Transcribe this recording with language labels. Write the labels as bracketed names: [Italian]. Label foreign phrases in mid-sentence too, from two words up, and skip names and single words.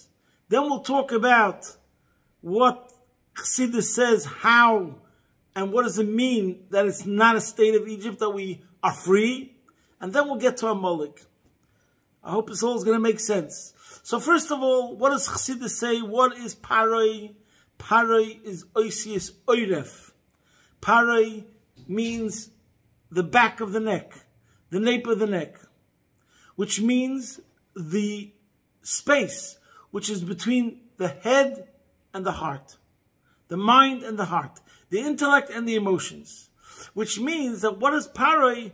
[English] Then we'll talk about what Chassidus says how and what does it mean that it's not a state of Egypt, that we are free. And then we'll get to Amalek. I hope this all is going to make sense. So first of all, what does Chassidus say? What is Parai? Paroi is [Hebrew] אותיות עורף. [English] Paroi means the back of the neck, the nape of the neck, which means the space which is between the head and the heart, the mind and the heart, the intellect and the emotions, which means that what is Paroi?